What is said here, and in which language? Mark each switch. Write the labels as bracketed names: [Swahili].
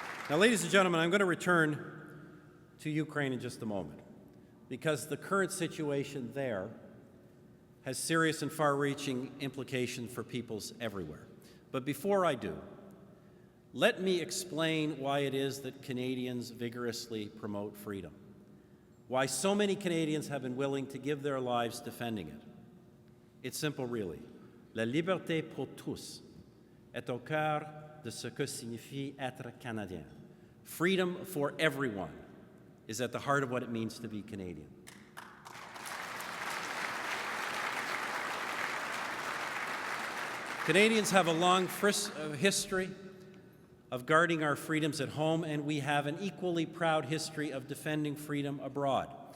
[English] Now, ladies and gentlemen, I'm going to return to Ukraine in just a moment, because the current situation there has serious and far-reaching implications for peoples everywhere. But before I do, let me explain why it is that Canadians vigorously promote freedom, why so many Canadians have been willing to give their lives defending it. It's simple, really. [French] La liberté pour tous est au cœur de ce que signifie être Canadien. [English] Freedom for everyone is at the heart of what it means to be Canadian. Canadians have a long history of guarding our freedoms at home, and we have an equally proud history of defending freedom abroad.